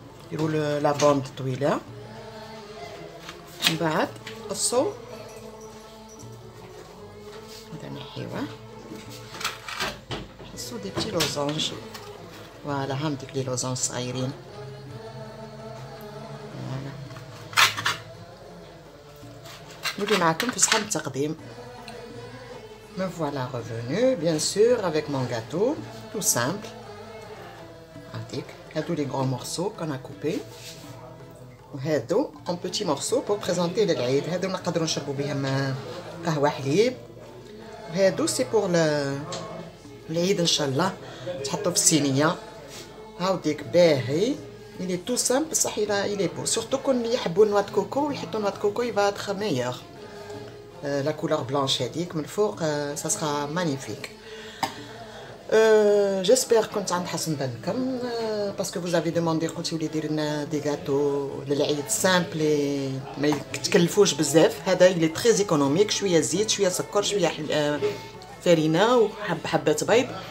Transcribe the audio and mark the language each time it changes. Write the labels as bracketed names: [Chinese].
[Arabic] ديروا لا بوند طويله من بعد قصوا هذا نحيوه قصوا دي بتي لوزونج. فوالا هام ديك لي لوزونج صغيرين. نولي معكم في صحن التقديم. [French] Me voilà revenu, bien sûr, avec mon gâteau, tout simple. Hâdou les grands morceaux qu'on a coupés. [Arabic] وهادو [French] en petits morceaux pour présenter للعيد. [Arabic] هادو نقدروا نشربوا بهم قهوة حليب. وهادو سي بور العيد ان شاء الله تحطوا في الصينية. هاو ديك باهي. [French] Il est tout simple [Arabic] بصح [French] il est beau. [Arabic] Surtout كون اللي يحبوا نواد كوكو يحطوا نواد كوكو [French] il va être meilleur. La couleur blanche [Arabic] هذيك من فوق [French] ça sera magnifique. J'espère [Arabic] كنت عند حسن ظنكم باسكو [French] vous avez demandé [Arabic] قلتوا لي دير لنا دي غاتو للعيد سامبل ما يتكلفوش بزاف. هذا اللي تري ايكونوميك، شويه زيت شويه سكر شويه فرينه وحبات بيض.